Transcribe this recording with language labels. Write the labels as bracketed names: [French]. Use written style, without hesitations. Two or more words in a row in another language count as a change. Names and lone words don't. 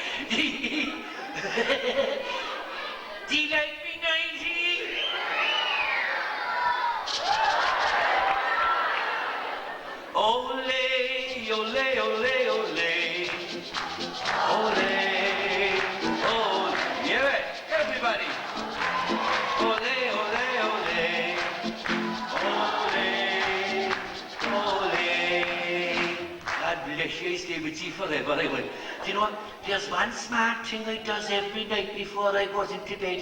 [English] Do you like me, 90? Ole, ole, ole, ole. Ole, ole. Yeah, everybody. Ole, ole, ole. Ole, ole. God bless you, I stay with you forever, I will. Do you know what? There's one smart thing I does every night before I goes into bed.